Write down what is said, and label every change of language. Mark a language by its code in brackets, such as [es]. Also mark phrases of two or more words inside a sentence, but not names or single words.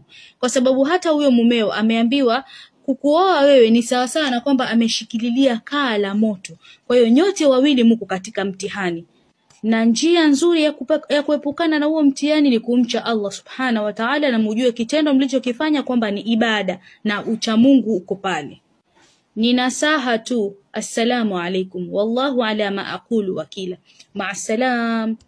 [sw] Kwa sababu hata huyo mumeo ameambiwa kukuoa wewe ni sawa sawa na kwamba ameshikililia kaa la moto. Kwa hiyo nyote wawili mko katika mtihani. Na njia nzuri ya kuepukana na huo mtihani ni kumcha Allah [ar] سبحانه وتعالى, [sw] na mjue kitendo mlichokifanya kwamba ni ibada na ucha Mungu uko pale. Ni nasaha tu. [ar] السلام عليكم. والله على ما أقول وكيل. Ma'asalam.